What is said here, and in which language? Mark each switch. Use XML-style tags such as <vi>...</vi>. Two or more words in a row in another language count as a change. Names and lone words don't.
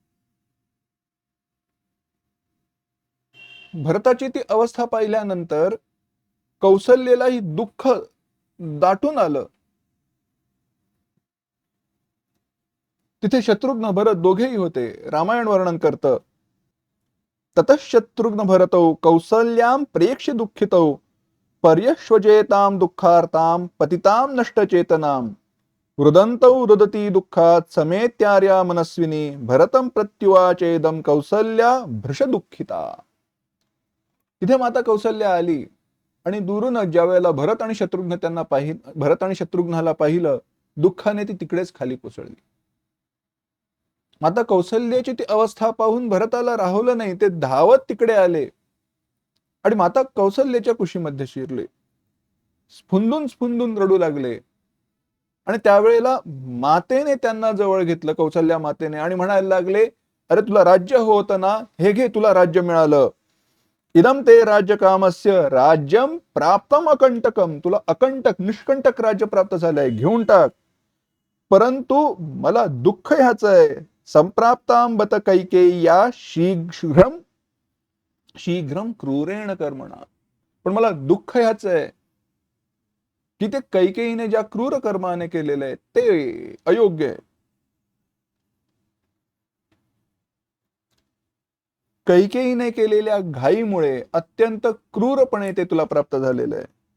<mr>भरताची ती अवस्था पाहिल्यानंतर कौसल्येलाही दुःख दाटून आलं. तिथे शत्रुघ्न भरत दोघेही होते. रामायण वर्णन करतं,</mr> <sa>ततः शत्रुघ्न भरतौ कौसल्यां प्रेक्ष्य दुःखितौ पर्यश्वजेतां दुःखार्तां पतितां नष्टचेतनां रुदन्तौ रुदती दुःखात समेत्यार्या मनस्विनी भरतं प्रत्युवाचेदं कौसल्या भृश दुःखिता.</sa> <mr>तिथे माता कौसल्या आली आणि दुरूनच ज्या वेळेला भरत आणि शत्रुघ्नाला पाहिलं, दुःखाने ती तिकडेच खाली कोसळली. माता कौसल्याची ती अवस्था पाहून भरताला राहवलं नाही, ते धावत तिकडे आले आणि माता कौसल्याच्या कुशीमध्ये शिरले, स्फुंदून स्फुंदून रडू लागले. आणि त्यावेळेला मातेने त्यांना जवळ घेतलं, कौसल्या मातेने, आणि म्हणायला लागले, अरे तुला राज्य होतं ना, हे घे, तुला राज्य मिळालं.</mr> <sa>इदम ते राज्य कामस्य राज्यम प्राप्तम अकंटकम,</sa> <mr>तुला अकंटक निष्कंटक राज्य प्राप्त झालंय, घेऊन टाक. परंतु मला दुःख ह्याच आहे,</mr> <sa>संप्राप्ताम बत कैकेय्या शीघ्रम शीघ्रम क्रूरेण कर्मणा.</sa> <mr>पण मला दुःख ह्याच आहे की ते कैकेयीने ज्या क्रूर कर्माने केलेले आहे ते अयोग्य आहे. कैकेयीने केलेल्या घाईमुळे अत्यंत क्रूरपणे ते तुला प्राप्त झालेलं आहे.</mr>